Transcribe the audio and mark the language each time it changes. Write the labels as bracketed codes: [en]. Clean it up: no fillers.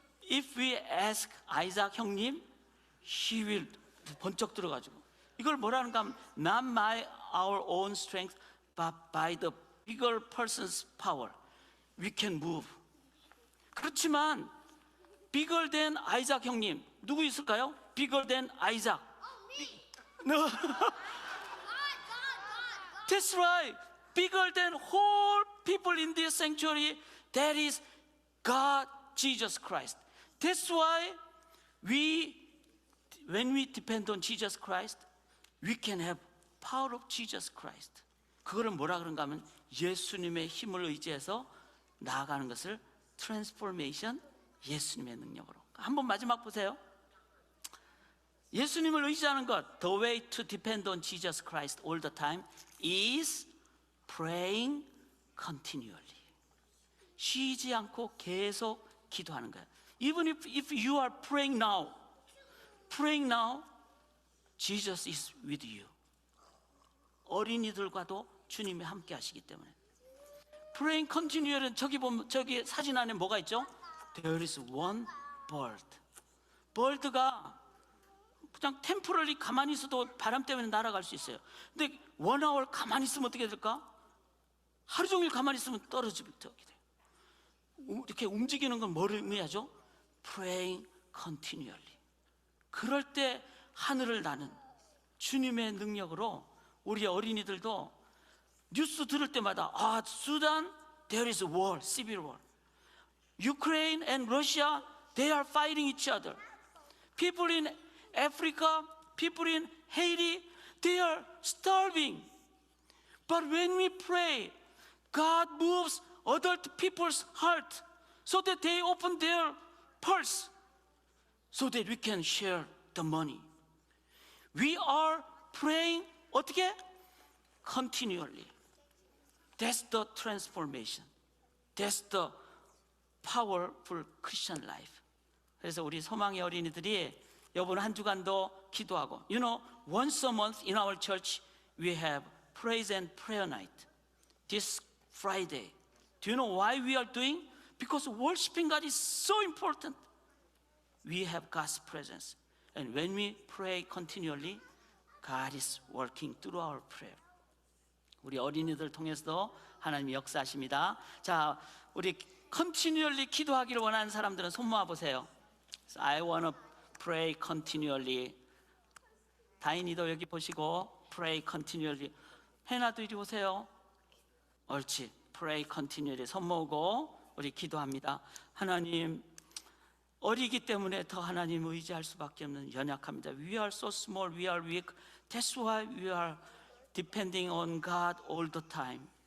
[en] If we ask 아이작 형님, he will [ko] 번쩍 들어가지고 이걸 뭐라는가 하면 [en] not by our own strength but by the bigger person's power we can move. [ko] 그렇지만 [en] bigger than [ko] 아이작 형님 누구 있을까요? [en] bigger than 아이작. No. That's right. Bigger than whole people in this sanctuary, that is God, Jesus Christ. That's why when we depend on Jesus Christ, we can have power of Jesus Christ. [ko] 그거를 뭐라 그런가 하면 예수님의 힘을 의지해서 나아가는 것을 트랜스포메이션, 예수님의 능력으로. 한번 마지막 보세요. 예수님을 의지하는 것, [en] the way to depend on Jesus Christ all the time is praying continually. [ko] 쉬지 않고 계속 기도하는 거예요. [en] Even if you are praying now, Jesus is with you. [ko] 어린이들과도 주님이 함께 하시기 때문에. [en] Praying continually [ko] 는 저기 보면 저기 사진 안에 뭐가 있죠? [en] There is one bird. [ko] bird가 그냥 템포럴리 가만히 있어도 바람 때문에 날아갈 수 있어요. 근데 1hour 가만히 있으면 어떻게 될까? 하루 종일 가만히 있으면 떨어지게 돼요. 이렇게 움직이는 건 뭐를 의미하죠? [en] Praying continually. [ko] 그럴 때 하늘을 나는 주님의 능력으로 우리 어린이들도 뉴스 들을 때마다 수단 [en] there is war, civil war. Ukraine and Russia, they are fighting each other. People in Africa, people in Haiti, they are starving. But when we pray, God moves adult people's heart so that they open their purse so that we can share the money. We are praying 어떻게? Continually. That's the transformation. That's the powerful Christian life. [ko] 그래서 우리 소망의 어린이들이 이번 한 주간도 기도하고, [en] you know, once a month in our church we have praise and prayer night. This Friday. Do you know why we are doing? Because worshiping God is so important. We have God's presence. And when we pray continually, God is working through our prayer. [ko] 우리 어린이들 통해서도 하나님이 역사하십니다. 자, 우리 continually 기도하기를 원하는 사람들은 손 모아 보세요. [en] So I want to pray continually. [ko] 다인이도 여기 보시고 [en] pray continually. [ko] 해나도 이리 오세요. 옳지. [en] Pray continually. [ko] 손 모으고 우리 기도합니다. 하나님, 어리기 때문에 더 하나님 의지할 수밖에 없는 연약합니다. [en] We are so small, we are weak. That's why we are depending on God all the time.